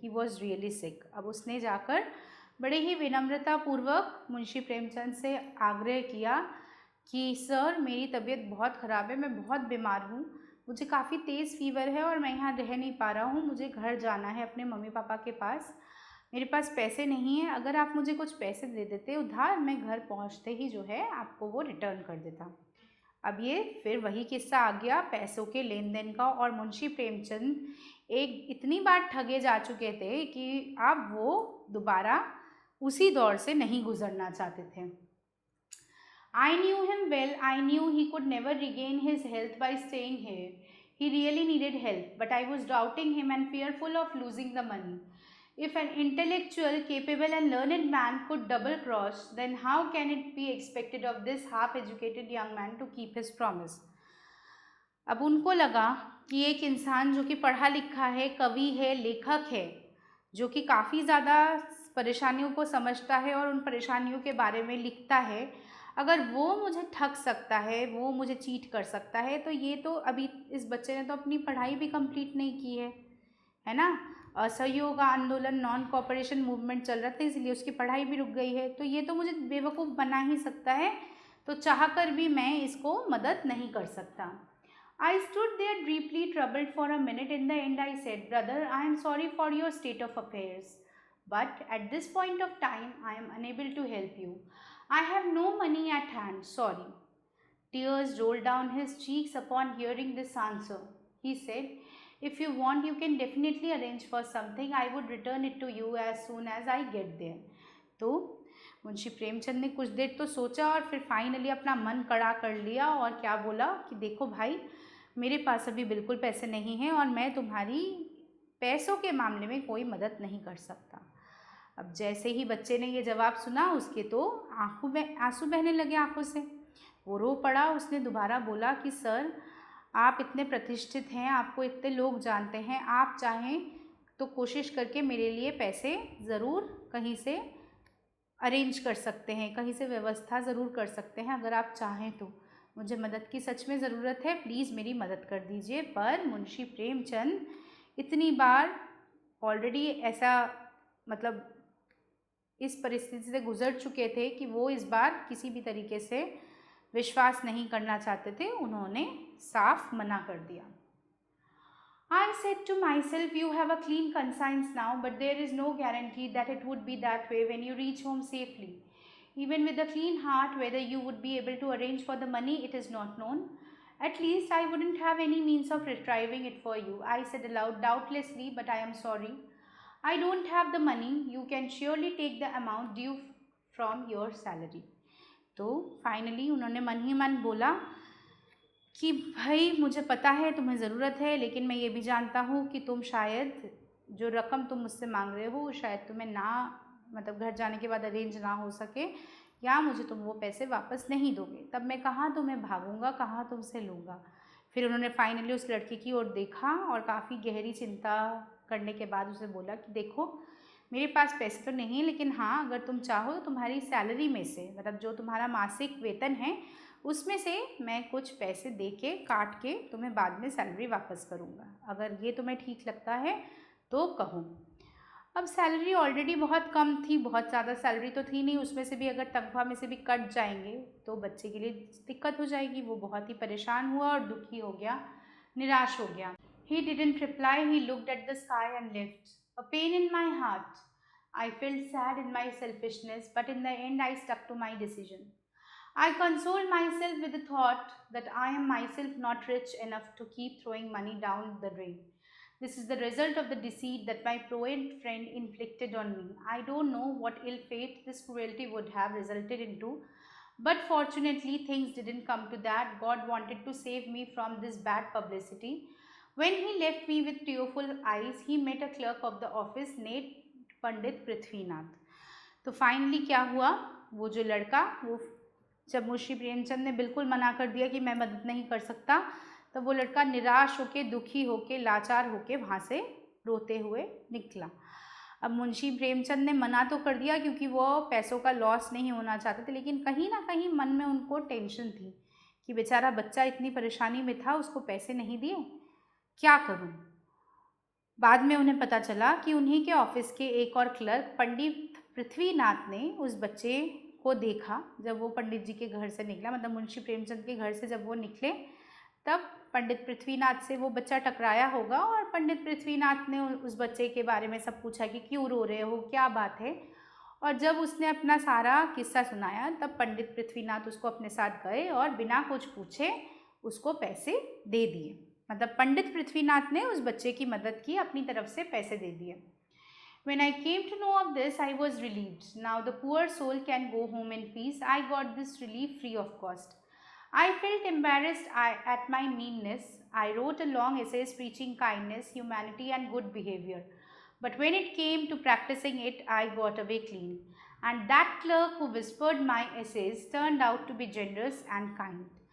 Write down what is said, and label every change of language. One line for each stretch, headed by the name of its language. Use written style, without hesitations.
English: He was really sick.
Hindi: अब उसने जाकर बड़े ही विनम्रतापूर्वक मुंशी प्रेमचंद से आग्रह किया कि सर मेरी तबीयत बहुत ख़राब है, मैं बहुत बीमार हूँ, मुझे काफ़ी तेज़ फीवर है और मैं यहाँ रह नहीं पा रहा हूँ, मुझे घर जाना है अपने मम्मी पापा के पास, मेरे पास पैसे नहीं है, अगर आप मुझे कुछ पैसे दे देते उधार, मैं घर पहुँचते ही जो है आपको वो रिटर्न कर देता। अब ये फिर वही किस्सा आ गया पैसों के लेन देन का, और मुंशी प्रेमचंद एक इतनी बार ठगे जा चुके थे कि अब वो दोबारा उसी दौर से नहीं गुजरना चाहते थे।
English: I knew him well. I knew he could never regain his health by staying here. He really needed help, but I was doubting him and fearful of losing the money. If an intellectual, capable and learned man could double cross, then how can it be expected of this half-educated young man to keep his promise?
Hindi: अब उनको लगा कि एक इंसान जो कि पढ़ा लिखा है, कवि है, लेखक है, जो कि काफ़ी ज़्यादा परेशानियों को समझता है और उन परेशानियों के बारे में लिखता है, अगर वो मुझे ठग सकता है, वो मुझे चीट कर सकता है, तो ये तो अभी इस बच्चे ने तो अपनी पढ़ाई भी कंप्लीट नहीं की है ना। असहयोग आंदोलन, नॉन कोऑपरेशन मूवमेंट चल रहा था, इसलिए उसकी पढ़ाई भी रुक गई है, तो ये तो मुझे बेवकूफ़ बना ही सकता है, तो चाहकर भी मैं इसको मदद नहीं कर सकता।
English: I stood there deeply troubled for a minute. In the end I said, brother, I am sorry for your state of affairs, but at this point of time I am unable to help you. I have no money at hand, sorry. Tears rolled down his cheeks upon hearing this answer. He said, if you want you can definitely arrange for something. I would return it to you as soon as I get there.
Hindi: तो मुंशी प्रेमचंद ने कुछ देर तो सोचा और फिर finally अपना मन कड़ा कर लिया और क्या बोला कि देखो भाई, मेरे पास अभी बिल्कुल पैसे नहीं हैं और मैं तुम्हारी पैसों के मामले में कोई मदद नहीं कर सकता। अब जैसे ही बच्चे ने ये जवाब सुना उसके तो आंखों में आंसू बहने लगे आंखों से, वो रो पड़ा। उसने दोबारा बोला कि सर आप इतने प्रतिष्ठित हैं, आपको इतने लोग जानते हैं, आप चाहें तो कोशिश करके मेरे लिए पैसे ज़रूर कहीं से अरेंज कर सकते हैं, कहीं से व्यवस्था ज़रूर कर सकते हैं, अगर आप चाहें तो मुझे मदद की सच में ज़रूरत है, प्लीज़ मेरी मदद कर दीजिए। पर मुंशी प्रेमचंद इतनी बार ऑलरेडी ऐसा मतलब इस परिस्थिति से गुजर चुके थे कि वो इस बार किसी भी तरीके से विश्वास नहीं करना चाहते थे, उन्होंने साफ मना कर दिया।
English: I said to myself, you have a clean conscience now, but there is no guarantee that it would be that way when you reach home safely. Even with a clean heart, whether you would be able to arrange for the money, it is not known. At least I wouldn't have any means of retrieving it for you. I said aloud, doubtlessly, but I am sorry. I don't have the money. You can surely take the amount due from your salary.
Hindi: तो finally उन्होंने मन ही मन बोला कि भाई मुझे पता है तुम्हें ज़रूरत है, लेकिन मैं ये भी जानता हूँ कि तुम शायद जो रकम तुम मुझसे मांग रहे हो शायद तुम्हें ना, मतलब घर जाने के बाद अरेंज ना हो सके, या मुझे तुम वो पैसे वापस नहीं दोगे। तब मैं कहाँ तुम्हें भागूंगा, कहाँ तुमसे लूँगा। फिर उन्होंने फाइनली उस लड़के की ओर देखा और काफ़ी गहरी चिंता करने के बाद उसे बोला कि देखो मेरे पास पैसे तो नहीं, लेकिन हाँ अगर तुम चाहो तो तुम्हारी सैलरी में से, मतलब जो तुम्हारा मासिक वेतन है उसमें से मैं कुछ पैसे दे के काट के तुम्हें बाद में सैलरी वापस करूँगा, अगर ये तुम्हें ठीक लगता है तो कहो। अब सैलरी ऑलरेडी बहुत कम थी, बहुत ज़्यादा सैलरी तो थी नहीं, उसमें से भी अगर तनख्वाह में से भी कट जाएंगे तो बच्चे के लिए दिक्कत हो जाएगी। वो बहुत ही परेशान हुआ और दुखी हो गया, निराश हो गया।
English: He didn't reply, he looked at the sky and left. A pain in my heart. I felt sad in my selfishness, but in the end I stuck to my decision. I consoled myself with the thought that I am myself not rich enough to keep throwing money down the drain. This is the result of the deceit that my poet friend inflicted on me. I don't know what ill fate this cruelty would have resulted into, but fortunately things didn't come to that. God wanted to save me from this bad publicity. When he left me with tearful eyes, he met a clerk of the office named Pandit Prithvinath.
Hindi: तो finally क्या हुआ, वो जो लड़का, वो जब मुंशी प्रेमचंद ने बिल्कुल मना कर दिया कि मैं मदद नहीं कर सकता, तब वो लड़का निराश होके, दुखी होके, लाचार होके वहाँ से रोते हुए निकला। अब मुंशी प्रेमचंद ने मना तो कर दिया क्योंकि वो पैसों का लॉस नहीं होना चाहते थे, लेकिन कहीं ना कहीं मन में उनको टेंशन थी कि बेचारा बच्चा इतनी परेशानी में था, उसको पैसे नहीं दिए, क्या करूं। बाद में उन्हें पता चला कि उन्हीं के ऑफिस के एक और क्लर्क पंडित पृथ्वीनाथ ने उस बच्चे को देखा जब वो पंडित जी के घर से निकला, मतलब मुंशी प्रेमचंद के घर से जब वो निकले तब पंडित पृथ्वीनाथ से वो बच्चा टकराया होगा और पंडित पृथ्वीनाथ ने उस बच्चे के बारे में सब पूछा कि क्यों रो रहे हो, क्या बात है। और जब उसने अपना सारा किस्सा सुनाया तब पंडित पृथ्वीनाथ उसको अपने साथ गए और बिना कुछ पूछे उसको पैसे दे दिए, मतलब पंडित पृथ्वीनाथ ने उस बच्चे की मदद की, अपनी तरफ से पैसे दे दिए।
English: When I came to know of this, I was relieved. Now the poor soul can go home in peace. I got this relief free of cost. I felt embarrassed at my meanness. I wrote a long essay preaching kindness, humanity, and good behavior. But when it came to practicing it, I got away clean. And that clerk who whispered my essays turned out to be generous and kind.